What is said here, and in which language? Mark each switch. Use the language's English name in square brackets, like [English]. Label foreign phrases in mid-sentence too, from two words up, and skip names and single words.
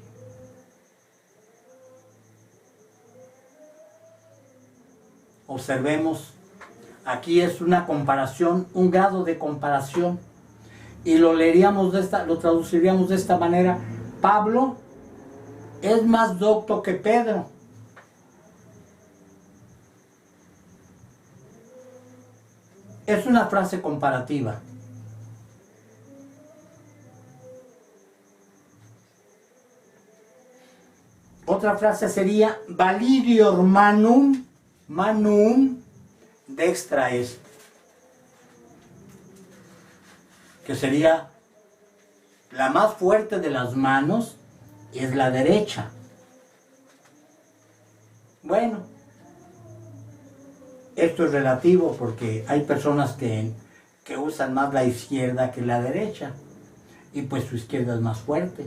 [Spanish] Observemos, aquí es una comparación, un grado de comparación, y lo leeríamos lo traduciríamos de esta manera: Pablo es más docto que Pedro. Es una frase comparativa. Otra frase sería: [Latin] Validior manum dextra est, [Spanish] que sería la más fuerte de las manos es la derecha. Bueno, esto es relativo porque hay personas que usan más la izquierda que la derecha, y pues su izquierda es más fuerte.